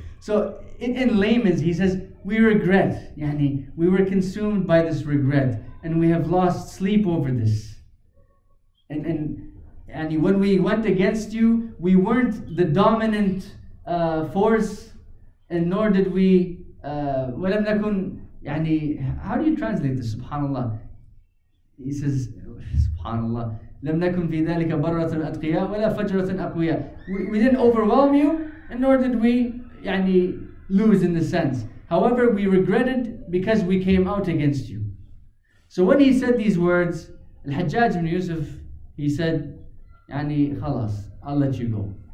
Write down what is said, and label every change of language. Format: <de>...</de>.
<en>So in layman's, he says, we regret, we were consumed by this regret, and we have lost sleep over this. And when we went against you, we weren't the dominant force, and nor did we</en> <ar>ولم نكن,</ar> <en>how do you translate this? Subhanallah. He says,</en> <ar>Subhanallah, لم نكن في ذلك برة أتقياء ولا فجرة أقوياء.</ar> <en>We didn't overwhelm you, and nor did we lose in the sense. However, we regretted because we came out against you. So when he said these words, Al-Hajjaj ibn Yusuf, he said, khalas, I'll let you go.</en>